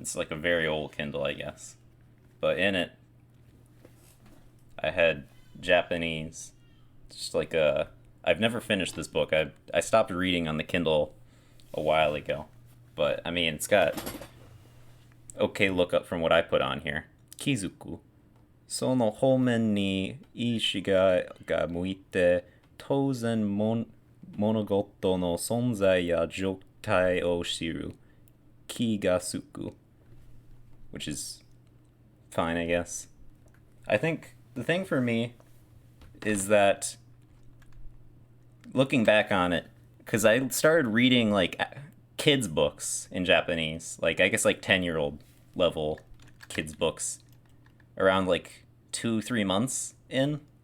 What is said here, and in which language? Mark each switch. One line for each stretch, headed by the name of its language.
English: It's like a very old Kindle, I guess. But in it, I had Japanese. Just like a... I've never finished this book. I stopped reading on the Kindle a while ago. But, I mean, it's got okay lookup from what I put on here.
Japanese: Kizuku. その方面に意志が向いて、当然物事の存在や状態を知る気がつく.
English: Which is fine, I guess. I think the thing for me is that looking back on it, because I started reading like kids books in Japanese, like I guess like 10-year-old level kids books around like 2-3 months in.